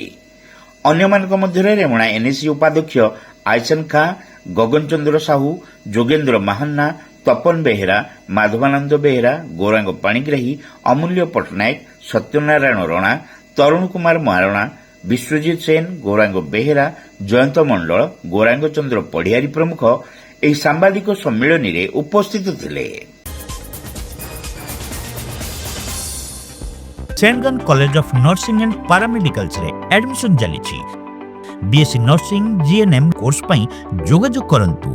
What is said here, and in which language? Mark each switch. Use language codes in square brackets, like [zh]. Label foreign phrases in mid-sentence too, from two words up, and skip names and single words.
[or] ଅନ୍ୟମାନଙ୍କ ମଧ୍ୟରେ ରେମୁଣା ଏନ୍ଏସି ଉପାଧ୍ୟକ୍ଷ ଆଇସନ୍ ଖାଁ, ଗଗନ ଚନ୍ଦ୍ର ସାହୁ, ଯୋଗେନ୍ଦ୍ର ମାହାନ୍ନା, ତପନ ବେହେରା, ମାଧବାନନ୍ଦ ବେହେରା, ଗୌରାଙ୍ଗ ପାଣିଗ୍ରାହୀ, ଅମୂଲ୍ୟ ପଟ୍ଟନାୟକ, ସତ୍ୟନାରାୟଣ ରଣା, ତରୁଣ କୁମାର ମହାରଣା, ବିଶ୍ୱଜିତ ସେନ, ଗୌରାଙ୍ଗ ବେହେରା, ଜୟନ୍ତ ମଣ୍ଡଳ, ଗୌରାଙ୍ଗ ଚନ୍ଦ୍ର ପଢିଆରୀ ପ୍ରମୁଖ ଏହି ସାମ୍ବାଦିକ ସମ୍ମିଳନୀରେ ଉପସ୍ଥିତ ଥିଲେ। ସେଣ୍ଟ ଜନ କଲେଜ ଅଫ ନର୍ସିଂ ଆଣ୍ଡ ପାରାମେଡିକାଲସ ରେ ଆଡମିଶନ ଚାଲିଛି। ବିଏସସି ନର୍ସିଂ ଜିଏନଏମ କୋର୍ସ ପାଇଁ ଯୋଗାଯୋଗ କରନ୍ତୁ।